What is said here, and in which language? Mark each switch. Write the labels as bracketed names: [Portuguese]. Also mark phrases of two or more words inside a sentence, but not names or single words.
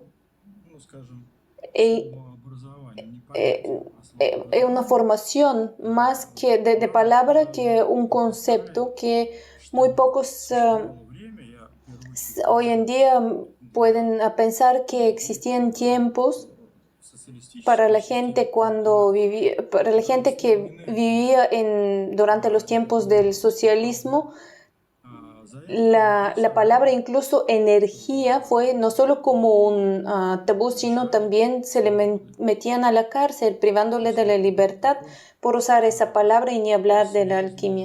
[Russian] Ну, скажем, e, слово образование, не eh, понятие, а слово [Spanish] una formación más que de palabra que un concepto que muy pocos [Russian] существовало время, я в первую очередь [Spanish] hoy en día pueden pensar que existían tiempos para la gente para la gente que vivía durante los tiempos del socialismo. La palabra incluso energía fue no solo como un tabú, sino también se le metían a la cárcel, privándole de la libertad por usar esa palabra y ni hablar de la alquimia.